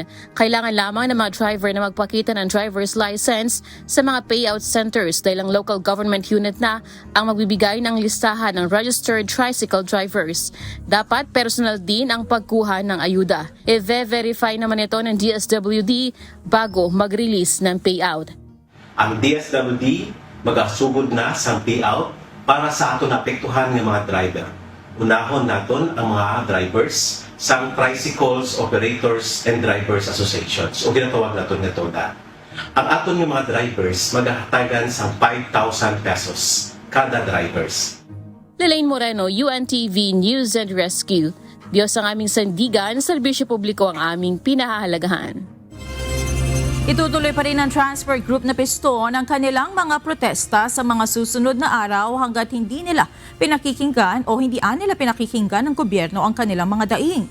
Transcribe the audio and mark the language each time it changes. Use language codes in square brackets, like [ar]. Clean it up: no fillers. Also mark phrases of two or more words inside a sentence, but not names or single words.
[tl] Kailangan lamang ng mga driver na magpakita ng [en] driver's license [tl] sa mga [en] payout centers [tl] dahil ang [en] local government unit [tl] na ang magbibigay ng listahan ng [en] registered tricycle drivers. [tl] Dapat personal din ang pagkuha ng ayuda. I-verify naman ito ng DSWD bago mag-release ng payout. [hil] Ang DSWD magasugod na sa payout para sa ato naapektuhan ng mga driver. Unahon naton ang mga drivers sa Tricycles Operators and Drivers Associations o ginatawag naton nga TODA. Ang aton ng mga drivers maghahatagan sa 5,000 pesos kada drivers. Lelaine Moreno, UNTV News and Rescue. [tl] Diyos ang aming sandigan, serbisyo publiko ang aming pinahahalagahan. Itutuloy pa rin ng Transport Group na piston ang kanilang mga protesta sa mga susunod na araw hanggat hindi nila pinakikinggan o hindi nila pinakikinggan ng gobyerno ang kanilang mga daing.